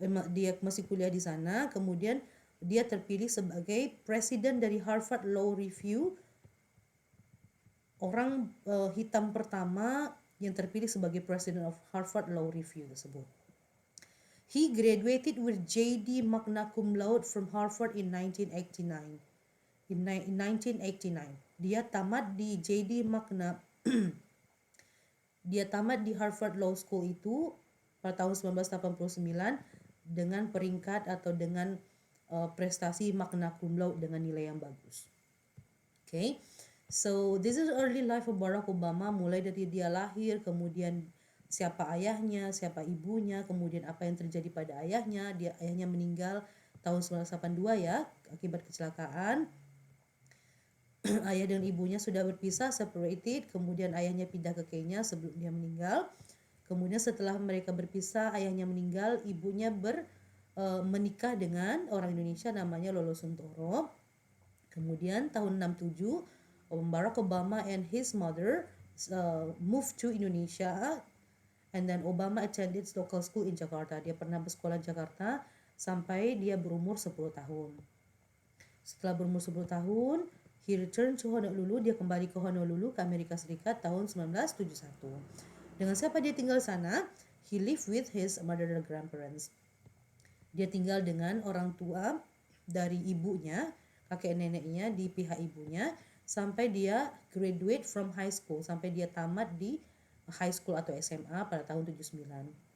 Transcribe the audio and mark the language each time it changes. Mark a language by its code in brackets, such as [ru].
[id] Dia masih kuliah di sana, kemudian dia terpilih sebagai presiden dari Harvard Law Review, orang hitam pertama yang terpilih sebagai presiden of Harvard Law Review tersebut. [en] He graduated with JD magna cum laude from Harvard in 1989. [id] In 1989, dia tamat di JD magna dia tamat di Harvard Law School itu pada tahun 1989 dengan peringkat atau dengan prestasi magna cum laude dengan nilai yang bagus. [en] Okay, so this is early life of Barack Obama, [id] mulai dari dia lahir, kemudian siapa ayahnya, siapa ibunya, kemudian apa yang terjadi pada ayahnya. Ayahnya meninggal tahun 1982 ya, akibat kecelakaan. Ayah dan ibunya sudah berpisah, separated, kemudian ayahnya pindah ke Kenya sebelum dia meninggal. Kemudian setelah mereka berpisah, ayahnya meninggal, ibunya menikah dengan orang Indonesia namanya Lolo Suntoro. Kemudian tahun 67, [en] Barack Obama and his mother moved to Indonesia, and then Obama attended local school in Jakarta. [id] Dia pernah bersekolah di Jakarta sampai dia berumur 10 tahun. Setelah berumur 10 tahun, [en] he returned to Honolulu. [id] Dia kembali ke Honolulu, ke Amerika Serikat tahun 1971. Dengan siapa dia tinggal sana? [en] He lived with his maternal grandparents. [id] Dia tinggal dengan orang tua dari ibunya, kakek neneknya di pihak ibunya, sampai dia [en] graduate from high school, [id] sampai dia tamat di high school atau SMA pada tahun 79.